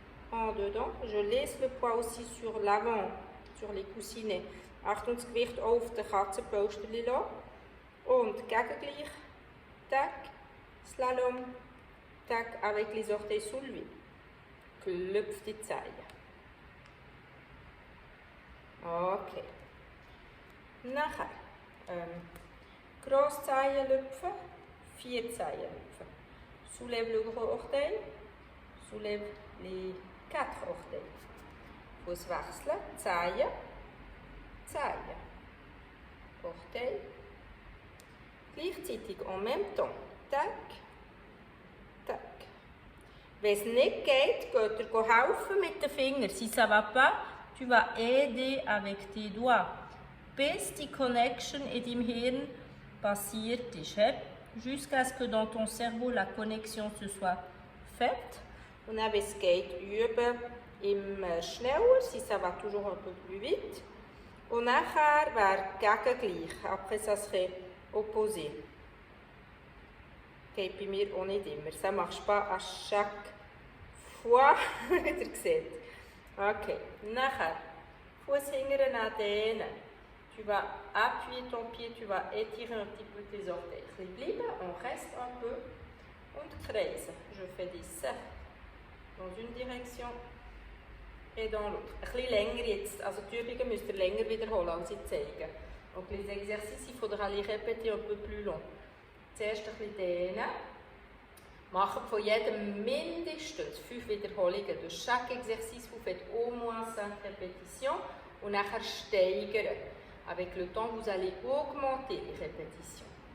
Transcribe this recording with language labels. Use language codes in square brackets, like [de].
[fr] En dedans, je laisse le poids aussi sur l'avant, sur les coussinets. [de] Achtung, das Gewicht auf den Katzenpolsterli lassen. Und gegengleich, tac, slalom, tac, [fr] avec les orteils soulevés. [de] Klopf die Zehen. Okay. Nachher, Grosszehen lüpfen, 4 Zehen lüpfen. [fr] Soulève le gros orteil, soulève les 4 orteils. [de] Fuß wechseln, Zehen, Orteil. Gleichzeitig [fr] en même temps, [de] tac, tac. Wenn es nicht geht, geht ihr helfen mit den Fingern. [fr] Si ça va pas, tu vas aider avec tes doigts. [de] Bis die Connection in deinem Hirn passiert ist. [fr] Jusqu'à ce que dans ton cerveau la connexion se soit faite. [de] Und dann, wenn es geht, üben im schneller, [fr] si ça va toujours un peu plus vite. [de] Und nachher wäre gegengleich. [fr] Après, ça serait opposé. [de] Geht bei mir auch nicht immer. [fr] Ça marche pas à chaque fois. [de] Wie ihr seht. Okay. Nachher. Fuß hingern an dehnen. [fr] Tu vas appuyer ton pied, tu vas étirer un petit peu tes orteils. [de] Ein bisschen bleiben, [fr] on reste un peu. [de] Und kreisen. [fr] Je fais des cercles dans une direction et dans l'autre. [de] Ein bisschen länger jetzt. Also die Übungen müsst ihr länger wiederholen, als ich zeige. [fr] Donc les exercices, il faudra les répéter un peu plus long. [de] Zuerst ein bisschen dehnen. Macht von jedem mindestens 5 Wiederholungen. Durch [fr] chaque exercice, vous faites au moins 5 répétitions [de] und nachher steigern. [fr] Avec le temps, vous allez augmenter les répétitions.